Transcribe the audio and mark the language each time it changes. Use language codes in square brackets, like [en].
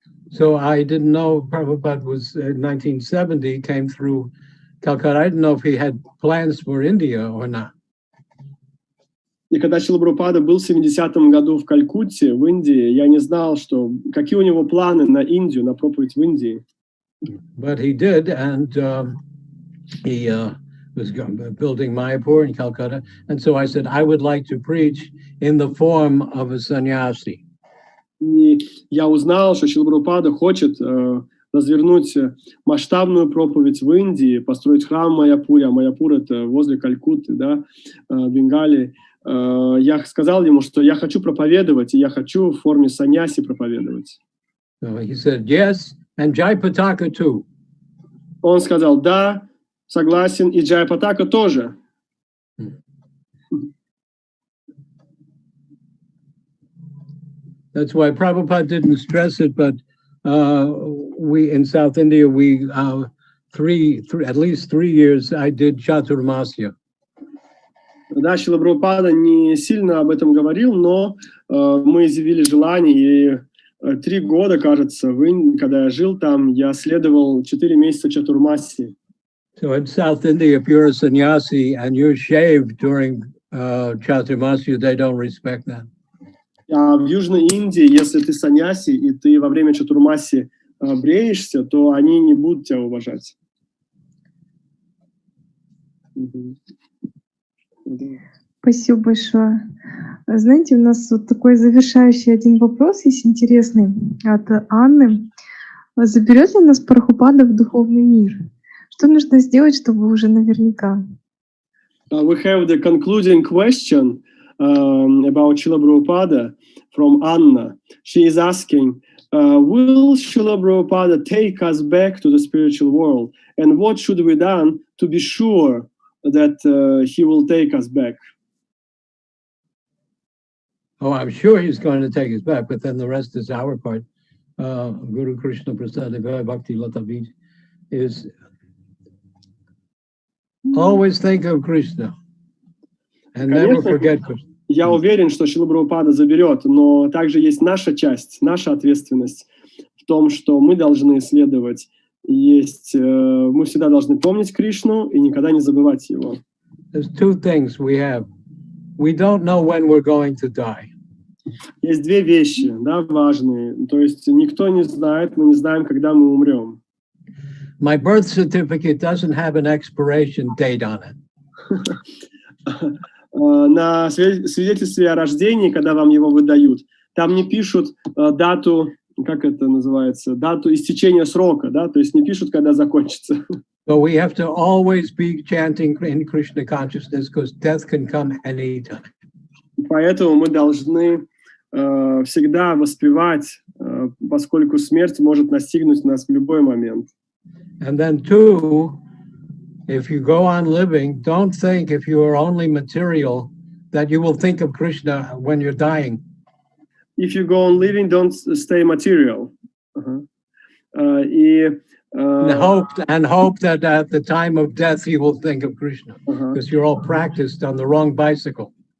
[en] So I didn't know Prabhupada was 1970 came through Calcutta. I didn't know if he had plans for India or not. [ru] И когда Шрила Прабхупада был в 70-м году в Калькутте, в Индии, я не знал, какие у него планы на Индию, на проповедь в Индии. [en] But he did, and he was building Mayapur in Calcutta. And so I said, I would like to preach in the form of a sannyasi. [ru] И я узнал, что Шрила Прабхупада хочет развернуть масштабную проповедь в Индии, построить храм в Майяпуре, а Майяпур — это возле Калькутты, да, Бенгалии. Я сказал ему, что я хочу проповедовать, и я хочу в форме саньяси проповедовать. [en] So he said, yes, and Jayapataka too. [ru] Он сказал, да, согласен, и Джайапатака тоже. [en] That's why Prabhupada didn't stress it, but we in South India, we at least 3 years I did Chaturmasya. [ru] Да, Шрила Прабхупада не сильно об этом говорил, но мы изъявили желание, и 3 года, кажется, когда я жил там, я следовал 4 месяца Чатурмаси. [en] So in South India, if you're a sannyasi and you're shaved during Chaturmasya, they don't respect that. [ru] А в Южной Индии, если ты саньяси, и ты во время Чатурмаси бреешься, то они не будут тебя уважать. Спасибо большое. Знаете, у нас вот такой завершающий один вопрос есть интересный от Анны. Заберет ли нас Прабхупада в духовный мир? Что нужно сделать, чтобы уже наверняка? [en] We have the concluding question about Srila Prabhupada from Anna. She is asking, will Srila Prabhupada take us back to the spiritual world? And what should we do to be sure that he will take us back? Oh, I'm sure he's going to take us back, but then the rest is our part. Guru Krishna Prasadeva Bhakti Latavid is always think of Krishna and never forget Krishna. [ru] Я уверен, что Шрила Прабхупада заберет, но также есть наша часть, наша ответственность в том, что мы должны следовать. Мы всегда должны помнить Кришну и никогда не забывать его. [en] There's two things we have. We don't know when we're going to die. [ru] Есть две вещи, да, важные. То есть никто не знает, мы не знаем, когда мы умрем. [en] My birth certificate doesn't have an expiration date on it. [ru] На свидетельстве о рождении, когда вам его выдают, там не пишут дату, как это называется, дату истечения срока, да, то есть не пишут, когда закончится. [en] So we have to always be chanting in Krishna consciousness because death can come anytime. [ru] Поэтому мы должны всегда воспевать, поскольку смерть может настигнуть нас в любой момент. [en] And then two, if you go on living, don't think if you are only material that you will think of Krishna when you're dying. If you go on living, don't stay material. And hope that at the time of death you will think of Krishna, because you're all practiced on the wrong bicycle.